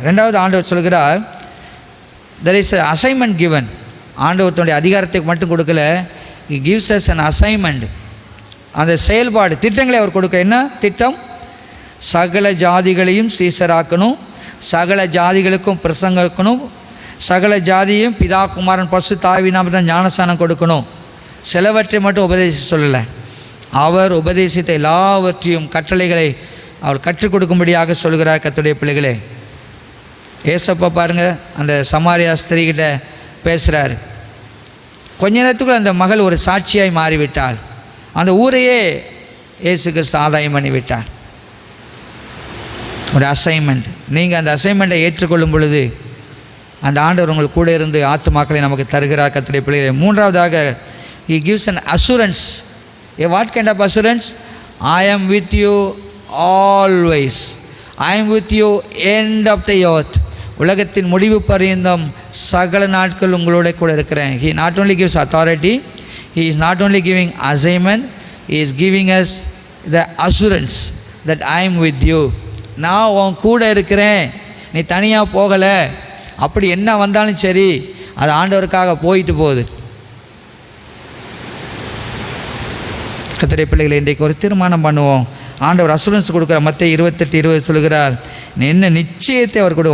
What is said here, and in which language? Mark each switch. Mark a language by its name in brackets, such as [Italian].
[Tamil] ரெண்டாவது ஆண்டவர் சொல்கிறார், [English] there is an assignment given. [Tamil] ஆண்டவர் தன்னுடைய அதிகாரத்தை மட்டும் கொடுக்கல, [English] he gives us an assignment. [Tamil] அந்த செயல்பாடு திட்டங்களை அவர் கொடுக்க. என்ன திட்டம்? சகல ஜாதிகளையும் சீசராக்கணும், சகல ஜாதிகளுக்கும் பிரசங்கக்கணும், சகல ஜாதியும் பிதா குமாரன் பரிசுத்த ஆவி நாமத்தில் ஞானஸ்நானம் கொடுக்கணும். சிலவற்றை மட்டும் உபதேசிக்க சொல்லலை, அவர் உபதேசித்த எல்லாவற்றையும் கட்டளைகளை அவர் கற்றுக் கொடுக்கும்படியாக சொல்கிறார். கர்த்தருடைய பிள்ளைகளே, ஏசப்பா பாருங்கள், அந்த சமாரியா ஸ்திரீகிட்ட பேசுகிறார். கொஞ்ச நேரத்துக்குள்ள அந்த மகள் ஒரு சாட்சியாய் மாறிவிட்டாள். அந்த ஊரையே இயேசு கிறிஸ்து ஆதாயம் பண்ணிவிட்டார். ஒரு அசைன்மெண்ட். நீங்கள் அந்த அசைன்மெண்ட்டை ஏற்றுக்கொள்ளும் பொழுது அந்த ஆண்டவர் உங்களுக்கு கூட இருந்து ஆத்துமாக்களை நமக்கு தருகிறார். கர்த்தருடைய பிள்ளைகளே, மூன்றாவதாக [English] he gives an assurance. What kind of assurance? I am with you always. I am with you end of the earth. [Tamil] உலகத்தின் முடிவு பரியந்தம் சகல நாட்கள் உங்களோட கூட இருக்கிறேன். [English] He not only gives authority, he is not only giving assignment, he is giving us the assurance that I am with you. [Tamil] நான் உன் கூட இருக்கிறேன், நீ தனியாக போகலை. அப்படி என்ன வந்தாலும் சரி, அது ஆண்டவருக்காக போயிட்டு போகுது. கர்த்தருடைய பிள்ளைகளை, இன்றைக்கு ஒரு தீர்மானம் பண்ணுவோம். ஆண்டவர் அசூரன்ஸ் கொடுக்குறார். மத்திய 28:20 சொல்கிறார், என்ன நிச்சயத்தை அவர் கொடு.